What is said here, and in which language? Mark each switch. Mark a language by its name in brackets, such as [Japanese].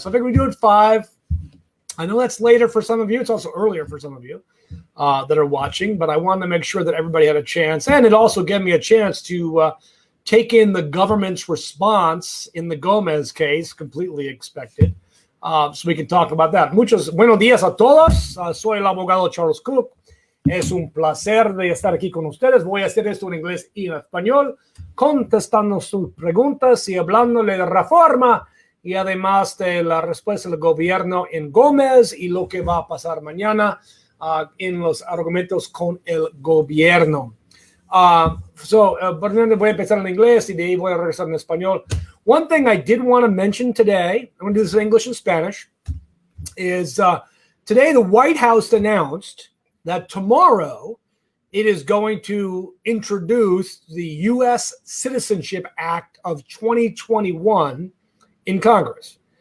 [English] So I figured we do it 5. I know that's later for some of you. It's also earlier for some of you that are watching. But I wanted to make sure that everybody had a chance. And it also gave me a chance to take in the government's response in the Gomez case, completely expected. So we can talk about that. [Spanish] Muchos buenos días a todos. Soy el abogado Charles Kuck. Es un placer de estar aquí con ustedes. Voy a hacer esto en inglés y en español, contestando sus preguntas y hablándole de Reforma y además de la respuesta del gobierno en Gómez y lo que va a pasar mañana en los argumentos con el gobierno. Voy a empezar en inglés y de ahí voy a regresar en español. [English] One thing I did want to mention today, I'm going to do this in English and Spanish, is today the White House announced that tomorrow it is going to introduce the U.S. Citizenship Act of 2021 in Congress.